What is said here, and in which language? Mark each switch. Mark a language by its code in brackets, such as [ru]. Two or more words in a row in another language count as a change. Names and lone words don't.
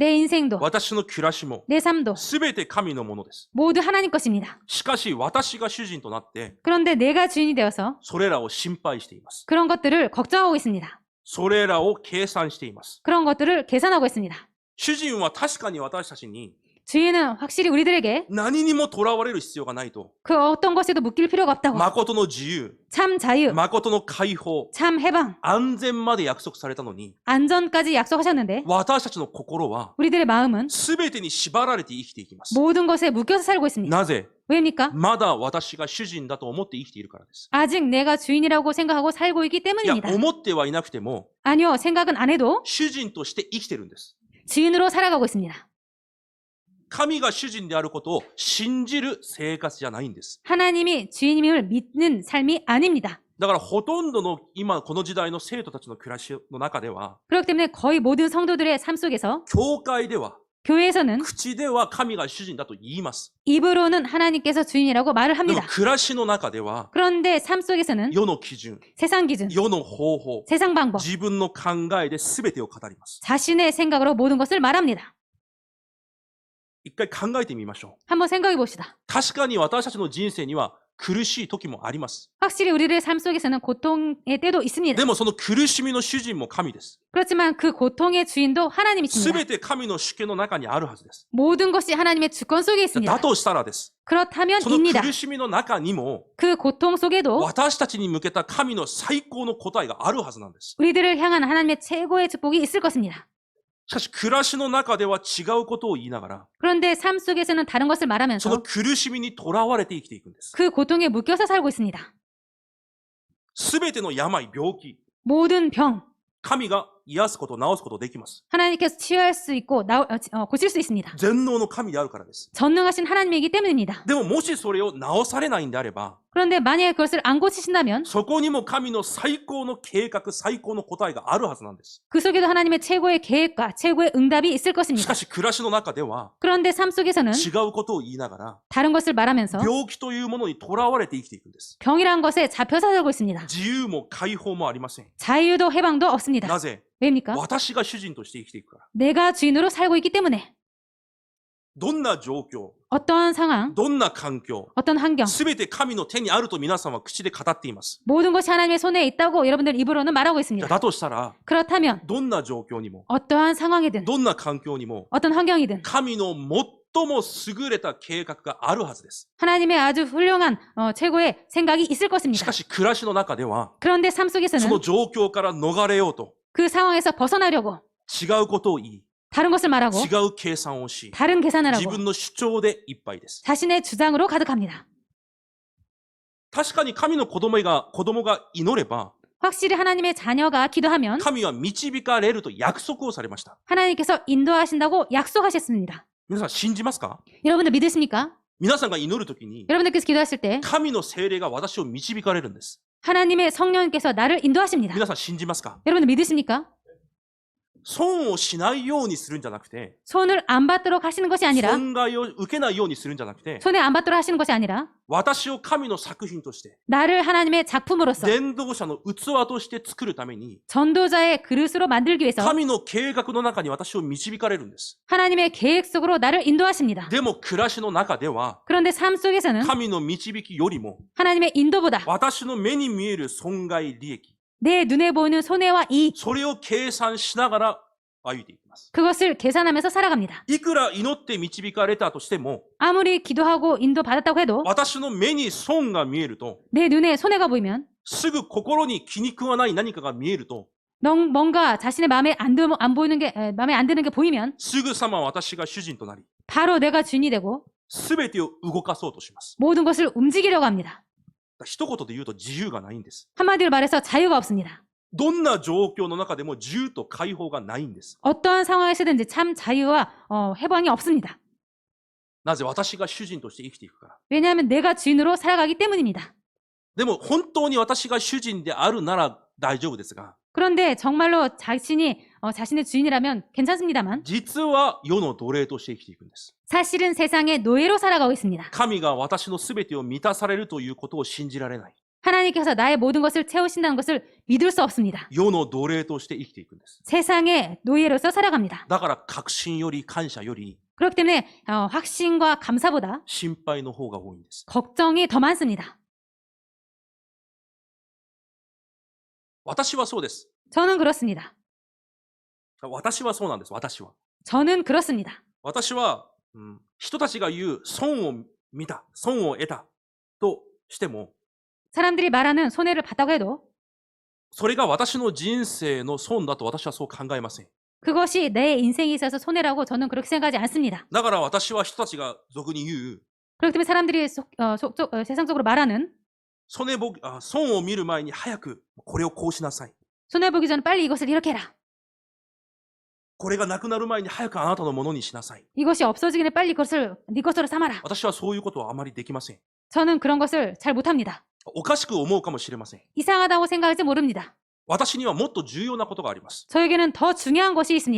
[ko] 내 인생도, [ja] 私の暮らしも、 [ko] 내 삶도 [ja] すべて神のものです。 [ko] 모두 하나님 것입니다. [ja] しかし私が主人となって、 [ko] 그런데 내가 주인이 되어서 [ja] それらを心配しています。 [ko] 그런 것들을 걱정하고 있습니다. [ja] それらを計算しています。 [ko] 그런 것들을 계산하고 있습니다. [ja] 主人は確かに私たちに [ko] 주인은 확실히 우리들에게 [ja] 何にもとらわれる必要がないと、 [ko] 그 어떤 것에도 묶일 필요가 없다고, [ja] 誠の自由、 [ko] 참 자유, [ja] 誠の解放、 [ko] 참 해방, [ja] 安全まで約束されたのに、 [ko] 안전까지 약속하셨는데 [ja] 私たちの心は [ko] 우리들의 마음은 [ja] 全てに縛られて生きていきます。 [ko] 모든 것에 묶여서 살고 있습니다. [ja] なぜ？ [ko] 왜입니까? [ja] まだ私が主人だと思って生きているからです。 [ko] 아직 내가 주인이라고 생각하고 살고 있기 [ja] いや、 [ko] 때문입니다. [ja] 思ってはいなくても、 [ko] 아니요, 생각은 안 해도 [ja] 主人として生きてるんです。 [ko] 주인으로 살아가고 있습니다. [ja] 神が主人であることを信じる生活じゃないんです。 [ko] 하나님이 주인임을 믿는 삶이 아닙니다. [ja] だからほとんどの今この時代の生徒たちの暮らしの中では、 [ko] 그렇기 때문에 거의 모든 성도들의 삶 속에서 [ja] 教会では、 [ko] 교회에서는 [ja] 口では神が主人だと言います。 [ko] 입으로는 하나님께서 주인이라고 말을 [ja] でも [ko] 합니다. [ja] 暮らしの中では、 [ko] 그런데 삶 속에서는 [ja] 世の基準、 [ko] 세상 기준, [ja] 世の方法、 [ko] 세상 방법, [ja] 自分の考えで全てを語ります。 [ko] 자신의 생각으로 모든 것을 말합니다. [ja] 一回考えてみましょう。 [ko] 한번 생각해 봅시다. [ja] 確かに私たちの人生には苦しい時もあります。 [ko] 확실히 우리의 삶 속에서는 고통의 때도 있습니다. [ja] でもその苦しみの主人も神です。 [ko] 그렇지만 그 고통의 주인도 하나님이십니다. [ja] 全て神の主権の中にあるはずです。 [ko] 모든 것이 하나님의 주권 속에 [ja] だ [ko] 있습니다. [ja] としたらです。 [ko] 그렇다면 [ja] その [ko] 입니다. [ja] 苦しみの中にも [ko] 그 고통 속에도 [ja] 私たちに向けた神の最高の答えがあるはずなんです。 [ko] 우리들을 향한 하나님의 최고의 축복이 있을 것입니다. [ja] しかし暮らしの中では違うことを言いながら、 [ko] 그런데 삶 속에서는 다른 것을 [ja] その [ko] 말하면서 [ja] 苦しみにとらわれて生きていくんです。 [ko] 그 고통에 묶여서 살고 있습니다. [ja] すべての病、病気、 [ko] 모든 병, [ja] 神が癒すこと、治すことできます。 [ko] 하나님께서 치유할 수 있고 고칠 수 있습니다. [ja] 全能の神であるからです。 [ko] 전능하신 하나님이기 때문입니다. [ja] でももしそれを治されないんであれば、 [ko] 그런데 만약에 그것을 안 고치신다면 [ja] そこにも神の最高の計画、最高の答えがあるはずなんです。 [ko] 그 속에도 하나님의 최고의 계획과 최고의 응답이 있을 [ja] し [ko] 것입니다. [ja] かし暮らしの中では [ko] 그런데 삶 속에서는 [ja] 違うことを言いながら、 [ko] 다른 것을 말하면서 [ja] 病気というものにとらわれて生きていくんです。 [ko] 병이란 것에 잡혀서 살고 있습니다. [ja] 自由も解放もありません。 [ko] 자유도 해방도 없습니다. [ja] なぜ？ [ko] 왜입니까? [ja] 私が主人として生きていくから。 [ko] 내가 주인으로 살고 있기 때문에 [ja] どんな状況、 [ko] 어떠한 상황, [ja] どんな環境、 [ko] 어떤 환경, [ja] すべて神の手にあると皆さんは口で語っています。 [ko] 모든 것이 하나님의 손에 있다고 여러분들 입으로는 말하고 [ja] じゃ [ko] 있습니다. [ja] あだとしたら、 [ko] 그렇다면 [ja] どんな状況にも、 [ko] 어떠한 상황이든 [ja] どんな環境にも、 [ko] 어떤 환경이든 [ja] 神の最も優れた計画があるはずです。 [ko] 하나님의 아주 훌륭한 최고의 생각이 있을 [ja] し [ko] 것입니다. [ja] かし暮らしの中では、 [ko] 그런데 삶 [ja] その [ko] 속에서는 [ja] 状況から逃れようと、 [ko] 그 상황에서 벗어나려고 [ja] 違うことを言い、 [ko] 다른 것을 말하고 [ja] 違う計算をし、 [ko] 다른 계산을 [ja] 自 [ko] 하고 [ja] 分の主張でいっぱいです。 [ko] 자신의 주장으로 가득합니다. [ja] 確かに神の子供が祈れば、 [ko] 확실히 하나님의 자녀가 기도하면 [ja] 神は導かれると約束をされました。 [ko] 하나님께서 인도하신다고 약속하셨습니다. [ja] 皆さん信じますか？ [ko] 여러분들 믿으십니까? [ja] 皆さんが祈るときに、 [ko] 여러분들께서 기도하실 때 [ja] 神の聖霊が私を導かれるんです。 [ko] 하나님의 성령께서 나를 인도하십니다. [ja] 皆さん信じますか？ [ko] 여러분들 믿으십니까? [ja] 損をしないようにするんじゃなくて、 [ko] 손을 안 받도록 하시는 것이 아니라 [ja] 損害を受けないようにするんじゃなくて、 [ko] 손에 안 받도록 하시는 것이 아니라 [ja] 私を神の作品として、 [ko] 나를 하나님의 작품으로서 [ja] 伝道者の器として作るために、 [ko] 전도자의 그릇으로 만들기 위해서 [ja] 神の計画の中に私を導かれるんです。 [ko] 하나님의 계획 속으로 나를 인도하십니다. [ja] でも暮らしの中では、 [ko] 그런데 삶 속에서는 [ja] 神の導きよりも、 [ko] 하나님의 인도보다 [ja] 私の目に見える損害利益、 [ko] 내 눈에 보이는 손해와 이익, [ja] それを計算しながら歩いていきます。 [ko] 그것을 계산하면서 살아갑니다. [ja] いくら祈って導かれたとしても、 [ko] 아무리 기도하고 인도받았다고 해도 [ja] 私の目に損が見えると、 [ko] 내 눈에 손해가 보이면 [ja] すぐ心に気に食わない何かが見えると、 [ko] 뭔가 자신의 마음에 안 보이는 게 마음에 안 드는 게 보이면 [ja] すぐさま私が主人となり、 [ko] 바로 내가 주인이 되고 [ja] すべてを動かそうとします。 [ko] 모든 것을 움직이려고 합니다. [ja] 一言で言うと自由がないんです。 [ko] 한마디로 말해서 자유가 없습니다. [ja] どんな状況の中でも自由と解放がないんです。 [ko] 어떠한 상황에서든지 참 자유와 해방이 없습니다. [ja] なぜ？私が主人として生きていくから。 [ko] 왜냐하면 내가 주인으로 살아가기 때문입니다. [ja] でも本当に私が主人であるなら大丈夫ですが、 [ko] 그런데 정말로 자신이 자신의 주인이라면 괜찮습니다만 [ja] 実は世の奴隷として生きていくんです。 [ko] 사실은 세상의 노예로 살아가고 있습니다. [ja] 神が私の全てを満たされるということを信じられない。 [ko] 하나님께서 나의 모든 것을 채우신다는 것을 믿을 수 없습니다. [ja] 世の奴隷として生きていくんです。 [ko] 세상의 노예로서 살아갑니다. [ja] だから確信より感謝より [ko] 그렇기 때문에 확신과 감사보다 [ja] 心配の方が多いんです。 [ko] 걱정이 더 많습니다. [ja] 私はそうです。 [ko] 저는 그렇습니다. [ja] 私はそうなんです。私は。 [ko] 저는 그렇습니다. [ja] 私は、人たちが言う損を見た、損を得たとしても、 [ko] 사람들이 말하는 손해를 봤다고 해도 [ja] それが私の人生の損だと私はそう考えません。 [ko] 그것이 내 인생에 있어서 손해라고 저는 그렇게 생각하지 않습니다. [ja] だから私は人たちが俗に言う [ko] 그렇기 때문에 사람들이 세상적으로 말하는 [ja] 損を見る前に早くこれをこうしなさい。 [ko] 손해보기 전에 빨리 이것을 이렇게 해라. [ja] これがなくなる前に早くあなたのものにしなさい。 [ko] 이것이 없어지기 전에 빨리 이것을 네 것으로 삼아라. [ja] 私はそういうことはあまりできません。 [ko] 저는 그런 것을 잘 못합니다. [ja] おかしく思うかもしれません。 [ko] 이상하다고 생각할지 모릅니다. [ja] 私にはもっと重要なことがあります。 [ko] 저에게는 더 중요한 것이 있습니다.